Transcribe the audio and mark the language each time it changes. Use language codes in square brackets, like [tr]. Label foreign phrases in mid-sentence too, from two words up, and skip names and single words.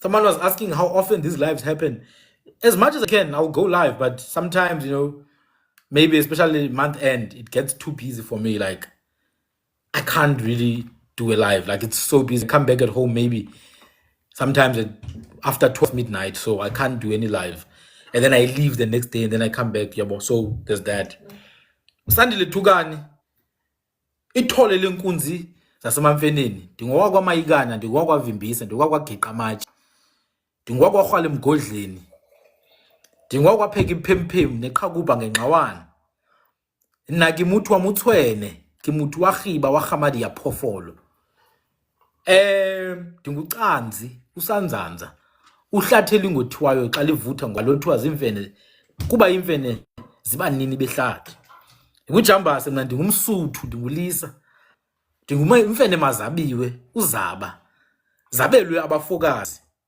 [en] Someone was asking how often these lives happen. As much as I can, I'll go live, but sometimes, maybe especially month end, it gets too busy for me. Like, I can't really do a live. Like, it's so busy. I come back at home maybe sometimes after 12 midnight, so I can't do any live. And then I leave the next day and then I come back. Yeah, so there's that. [xh] Sandile Tugani, ithole lenkunzi zasemamfeneni, ndingowakwaMayikana, ndingowakwaVimbisa, ndingowakwaGeqa amatshe, ndingowakwarhwala emgodleni, ndingowakwapheka iphemphemu neqhakuba ngenqawana. [st] Nna ke motho wa motshwene, ke motho wa khiba wa kgamadi ya phofolo. [xh] Ndingucanzi usanzanza uhlathela ingothiwayo xa livutha ngalothiwa zimfene kuba imfene ziba nini behlathi. Ndingujambase mna, ndingumSuthu, ndingulisa, imfene mazabiwe uzaba zabelwe abafokazi.